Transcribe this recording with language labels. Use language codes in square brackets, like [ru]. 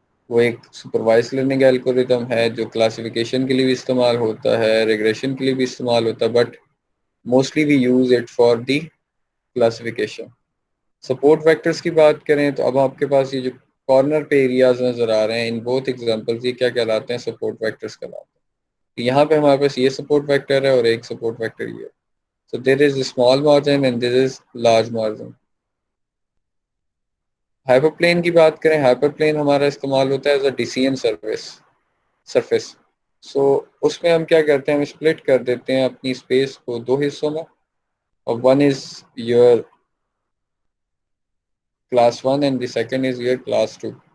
[ur] وہ ایک supervise learning algorithm ہے جو کلاسیفیکیشن کے لیے بھی استعمال ہوتا ہے, ریگریشن کے لیے بھی استعمال ہوتا ہے, [en] But mostly we use it for the classification. [ur] Support vectors کی بات کریں تو اب آپ کے پاس یہ جو کارنر پہ ایریاز نظر آ رہے ہیں [en] ان both examples, [ur] یہ کیا کہلاتے ہیں, سپورٹ ویکٹرز کہلاتے ہیں. یہاں پہ ہمارے پاس یہ سپورٹ ویکٹر ہے اور ایک سپورٹ ویکٹر یہ ہے. [en] So there is a small margin and there is large margin. [ur] Hyper plane کی بات کریں, ہائپر پلین ہمارا استعمال ہوتا ہے [en] As a decision surface. [ur] سو اس میں ہم کیا کرتے ہیں, ہم اسپلٹ کر دیتے ہیں اپنی اسپیس کو دو حصوں میں, اور [en] One is your class one and the second is your class two.